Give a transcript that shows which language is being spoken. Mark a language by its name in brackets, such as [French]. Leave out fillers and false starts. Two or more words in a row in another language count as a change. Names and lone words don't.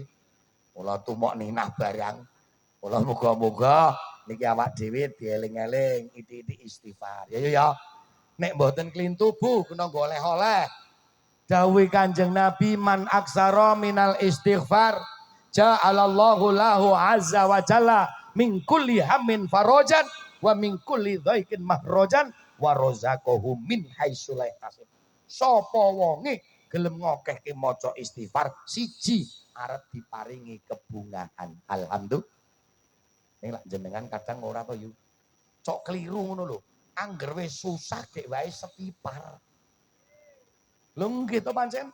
[Javanese] Mula tumok ninah barang. Mula muga-muga niki awak dhewe dieling-eling iti-iti istighfar. Ya ya ya. Nek mboten klintu Bu kena goleh-oleh. Dawuh Kanjeng Nabi [Arabic] من أكثر من الاستغفار جعل الله له عز وجل من كل هم فرجا ومن كل ضيق مخرجا ورزقه من حيث لا يحتسب. [Javanese] Sapa wonge gelem ngokehke maca istighfar siji arep diparingi kebungahan. Alhamdulillah. Ning lak jenengan kadang ora to yu. Cok keliru ngono lho. Angger wis susah dek wae setipar. Lho nggih to pancen.